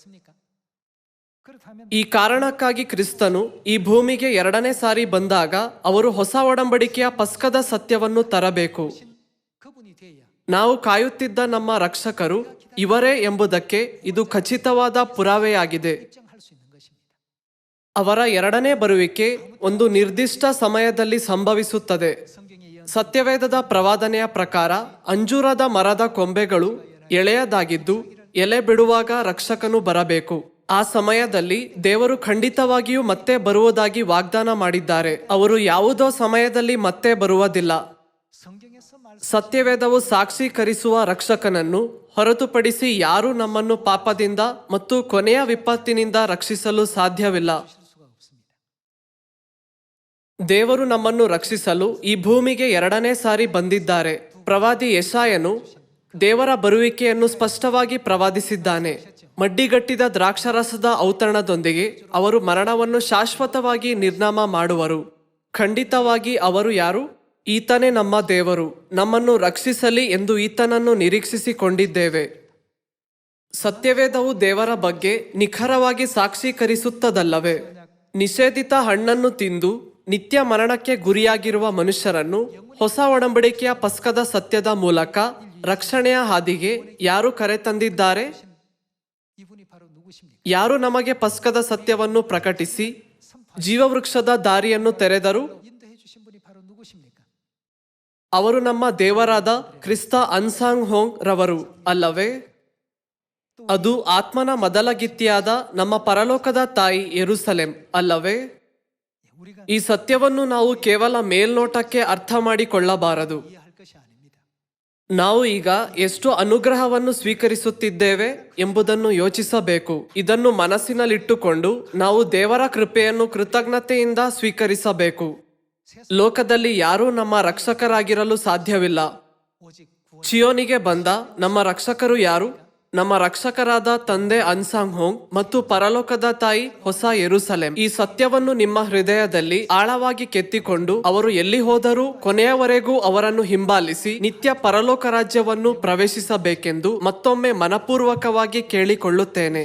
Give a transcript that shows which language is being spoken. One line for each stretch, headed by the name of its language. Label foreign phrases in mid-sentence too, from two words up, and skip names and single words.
Kannada: ಈ ಕಾರಣಕ್ಕಾಗಿ ಕ್ರಿಸ್ತನು ಈ ಭೂಮಿಗೆ 2ನೇ ಸಾರಿ ಬಂದಾಗ ಅವರು ಹೊಸ ಒಡಂಬಡಿಕೆಯ ಪಸ್ಕದ ಸತ್ಯವನ್ನು ತರಬೇಕು. ನಾವು ಕಾಯುತ್ತಿದ್ದ ನಮ್ಮ ರಕ್ಷಕರು ಇವರೇ ಎಂಬುದಕ್ಕೆ ಇದು ಖಚಿತವಾದ ಪುರಾವೆಯಾಗಿದೆ.
Korean: 입증할 수 있는 것입니다.
Kannada: ಅವರ ಎರಡನೇ ಬರುವಿಕೆ ಒಂದು ನಿರ್ದಿಷ್ಟ ಸಮಯದಲ್ಲಿ ಸಂಭವಿಸುತ್ತದೆ.
Korean: 성경에
Kannada: ಸತ್ಯವೇದದ ಪ್ರವಾದನೆಯ ಪ್ರಕಾರ ಅಂಜೂರದ ಮರದ ಕೊಂಬೆಗಳು ಎಳೆಯದಾಗಿದ್ದು ಎಲೆ ಬಿಡುವಾಗ ರಕ್ಷಕನು ಬರಬೇಕು. ಆ ಸಮಯದಲ್ಲಿ ದೇವರು ಖಂಡಿತವಾಗಿಯೂ ಮತ್ತೆ ಬರುವುದಾಗಿ ವಾಗ್ದಾನ ಮಾಡಿದ್ದಾರೆ. ಅವರು ಯಾವುದೋ ಸಮಯದಲ್ಲಿ ಮತ್ತೆ ಬರುವುದಿಲ್ಲ.
Korean: 성경에서
Kannada: ಸತ್ಯವೇದವು ಸಾಕ್ಷೀಕರಿಸುವ ರಕ್ಷಕನನ್ನು ಹೊರತುಪಡಿಸಿ ಯಾರೂ ನಮ್ಮನ್ನು ಪಾಪದಿಂದ ಮತ್ತು ಕೊನೆಯ ವಿಪತ್ತಿನಿಂದ ರಕ್ಷಿಸಲು ಸಾಧ್ಯವಿಲ್ಲ.
Korean: 말씀하실 수가 없습니다.
Kannada: ದೇವರು ನಮ್ಮನ್ನು ರಕ್ಷಿಸಲು ಈ ಭೂಮಿಗೆ ಎರಡನೇ ಸಾರಿ ಬಂದಿದ್ದಾರೆ. ಪ್ರವಾದಿ ಯೆಶಾಯನು ದೇವರ ಬರುವಿಕೆಯನ್ನು ಸ್ಪಷ್ಟವಾಗಿ ಪ್ರವಾದಿಸಿದ್ದಾನೆ. ಮಡ್ಡಿಗಟ್ಟಿದ ದ್ರಾಕ್ಷಾರಸದ ಔತಣದೊಂದಿಗೆ ಅವರು ಮರಣವನ್ನು ಶಾಶ್ವತವಾಗಿ ನಿರ್ನಾಮ ಮಾಡುವರು. ಖಂಡಿತವಾಗಿ ಅವರು ಯಾರು? ಈತನೇ ನಮ್ಮ ದೇವರು. ನಮ್ಮನ್ನು ರಕ್ಷಿಸಲಿ ಎಂದು ಈತನನ್ನು ನಿರೀಕ್ಷಿಸಿಕೊಂಡಿದ್ದೇವೆ. ಸತ್ಯವೇದವು ದೇವರ ಬಗ್ಗೆ ನಿಖರವಾಗಿ ಸಾಕ್ಷೀಕರಿಸುತ್ತದಲ್ಲವೇ? ನಿಷೇಧಿತ ಹಣ್ಣನ್ನು ತಿಂದು ನಿತ್ಯ ಮರಣಕ್ಕೆ ಗುರಿಯಾಗಿರುವ ಮನುಷ್ಯರನ್ನು ಹೊಸ ಒಡಂಬಡಿಕೆಯ ಪಸ್ಕದ ಸತ್ಯದ ಮೂಲಕ ರಕ್ಷಣೆಯ ಹಾದಿಗೆ ಯಾರು ಕರೆತಂದಿದ್ದಾರೆ?
Korean: 이분이 바로 누구십니까?
Kannada: ಯಾರು ನಮಗೆ ಪಸ್ಕದ ಸತ್ಯವನ್ನು ಪ್ರಕಟಿಸಿ ಜೀವವೃಕ್ಷದ ದಾರಿಯನ್ನು ತೆರೆದರು?
Korean: 인도해 주신 분이 바로 누구십니까?
Kannada: ಅವರು ನಮ್ಮ ದೇವರಾದ ಕ್ರಿಸ್ತ ಅನ್ಸಾಂಗ್ ಹೋಂಗ್ ರವರು ಅಲ್ಲವೇ? ಅದು ಆತ್ಮನ ಮೊದಲಗಿತ್ತಿಯಾದ ನಮ್ಮ ಪರಲೋಕದ ತಾಯಿ ಯೆರೂಸಲೇಮ್ ಅಲ್ಲವೇ?
Korean: 우리가
Kannada: ಈ ಸತ್ಯವನ್ನು ನಾವು ಕೇವಲ ಮೇಲ್ನೋಟಕ್ಕೆ ಅರ್ಥ ಮಾಡಿಕೊಳ್ಳಬಾರದು.
Korean: 이해할 것이 아닙니다.
Kannada: ನಾವು ಈಗ ಎಷ್ಟು ಅನುಗ್ರಹವನ್ನು ಸ್ವೀಕರಿಸುತ್ತಿದ್ದೇವೆ ಎಂಬುದನ್ನು ಯೋಚಿಸಬೇಕು. ಇದನ್ನು ಮನಸ್ಸಿನಲ್ಲಿಟ್ಟುಕೊಂಡು ನಾವು ದೇವರ ಕೃಪೆಯನ್ನು ಕೃತಜ್ಞತೆಯಿಂದ ಸ್ವೀಕರಿಸಬೇಕು. ಲೋಕದಲ್ಲಿ ಯಾರೂ ನಮ್ಮ ರಕ್ಷಕರಾಗಿರಲು ಸಾಧ್ಯವಿಲ್ಲ.
Korean: 오직 구원
Kannada: ಚಿಯೋನಿಗೆ ಬಂದ ನಮ್ಮ ರಕ್ಷಕರು ಯಾರು? ನಮ್ಮ ರಕ್ಷಕರಾದ ತಂದೆ ಅನ್ಸಾಂಗ್ ಹೋಂಗ್ ಮತ್ತು ಪರಲೋಕದ ತಾಯಿ ಹೊಸ ಯೆರೂಸಲೇಮ್. ಈ ಸತ್ಯವನ್ನು ನಿಮ್ಮ ಹೃದಯದಲ್ಲಿ ಆಳವಾಗಿ ಕೆತ್ತಿಕೊಂಡು ಅವರು ಎಲ್ಲಿ ಹೋದರೂ ಕೊನೆಯವರೆಗೂ ಅವರನ್ನು ಹಿಂಬಾಲಿಸಿ ನಿತ್ಯ ಪರಲೋಕ ರಾಜ್ಯವನ್ನು ಪ್ರವೇಶಿಸಬೇಕೆಂದು ಮತ್ತೊಮ್ಮೆ ಮನಪೂರ್ವಕವಾಗಿ ಕೇಳಿಕೊಳ್ಳುತ್ತೇನೆ.